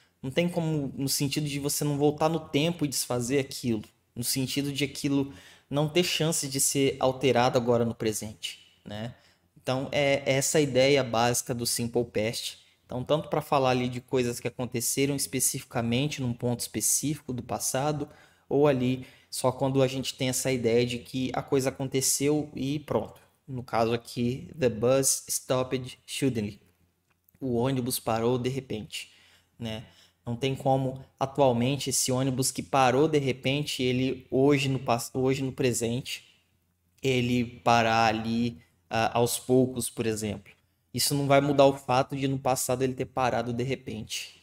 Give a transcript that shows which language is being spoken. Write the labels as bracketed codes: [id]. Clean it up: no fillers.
[pt] Não tem como, no sentido de você não voltar no tempo e desfazer aquilo, no sentido de aquilo não ter chance de ser alterado agora no presente, né? Então é essa a ideia básica do Simple Past. Então, tanto para falar ali de coisas que aconteceram especificamente num ponto específico do passado, ou ali só quando a gente tem essa ideia de que a coisa aconteceu e pronto. No caso aqui, [en] the bus stopped suddenly. [pt] O ônibus parou de repente, né? Não tem como atualmente esse ônibus que parou de repente, ele hoje no presente, ele parar ali aos poucos, por exemplo. Isso não vai mudar o fato de no passado ele ter parado de repente.